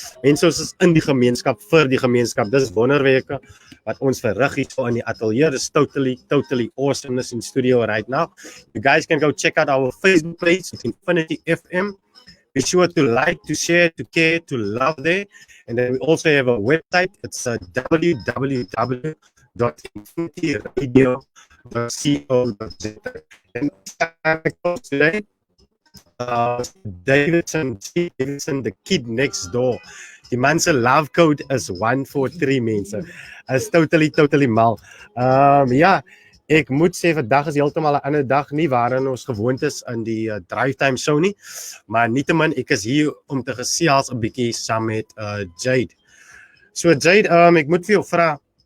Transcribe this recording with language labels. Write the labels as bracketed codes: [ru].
[af] Mense ons is in die gemeenskap vir die gemeenskap. Dis wonderwerke wat ons verrig hier so in die ateljee. [en] Dis totally awesomeness in studio right now. You guys can go check out our Facebook page, Infinity FM. Be sure to like, to share, to care, to love there. And then we also have a website. It's www.infinityradio.co.za. And today, Davidson, the kid next door. [af] Die man se love code is 143 mense. Is totally mal. Ja, ek moet sê vandag is heeltemal 'n ander dag nie waarin ons gewoond is in die Drive Time show nie. Maar nietemin ek is hier om te gesels 'n bietjie saam met Jade. So Jade, ek moet vir jou vra.